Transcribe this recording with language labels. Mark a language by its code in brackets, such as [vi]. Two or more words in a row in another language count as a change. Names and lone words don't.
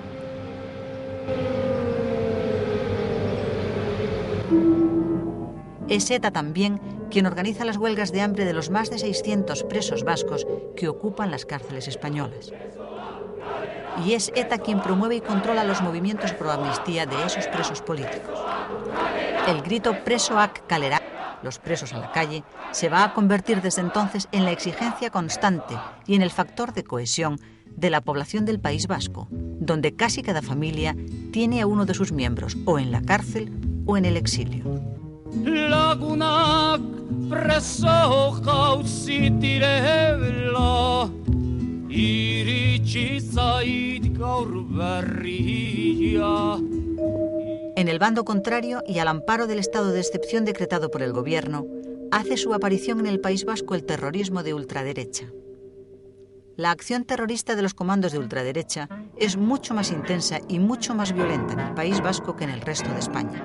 [es] Es ETA también quien organiza las huelgas de hambre de los más de 600 presos vascos que ocupan las cárceles españolas. Y es ETA quien promueve y controla los movimientos pro amnistía de esos presos políticos. El grito [eu] presoak kalera, [es] los presos a la calle, se va a convertir desde entonces en la exigencia constante y en el factor de cohesión de la población del País Vasco, donde casi cada familia tiene a uno de sus miembros o en la cárcel o en el exilio. [eu] Lagunak preso jauzi direla [es] En el bando contrario y al amparo del estado de excepción decretado por el gobierno, hace su aparición en el País Vasco el terrorismo de ultraderecha. La acción terrorista de los comandos de ultraderecha es mucho más intensa y mucho más violenta en el País Vasco que en el resto de España.